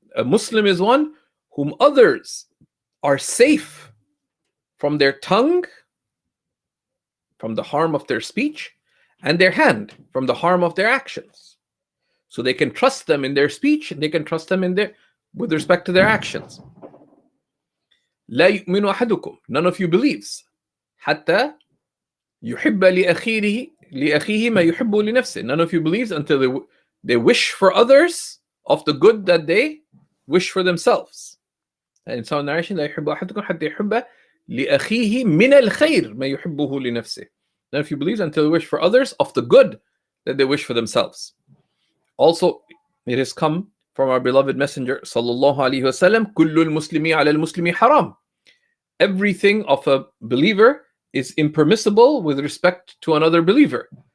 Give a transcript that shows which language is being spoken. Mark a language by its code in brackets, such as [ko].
[en] A Muslim is one whom others are safe from their tongue, from the harm of their speech, and their hand, from the harm of their actions. So they can trust them in their speech, and they can trust them with respect to their actions. [ar] لا يؤمن أحدكم. [en] None of you believes. [ar] حتى يحب لأخيه ما يحب لنفسه. [en] None of you believes until they wish for others of the good that they wish for themselves. And in some narration, [ar] لا يحب أحدكم حتى يحب لأخيه من الخير ما يحبه لنفسه. [en] None of you believes until they wish for others of the good that they wish for themselves. Also, it has come from our beloved Messenger sallallahu alaihi wasallam, [ar] كل المسلم على المسلم حرام. [en] Everything of a believer is impermissible with respect to another believer.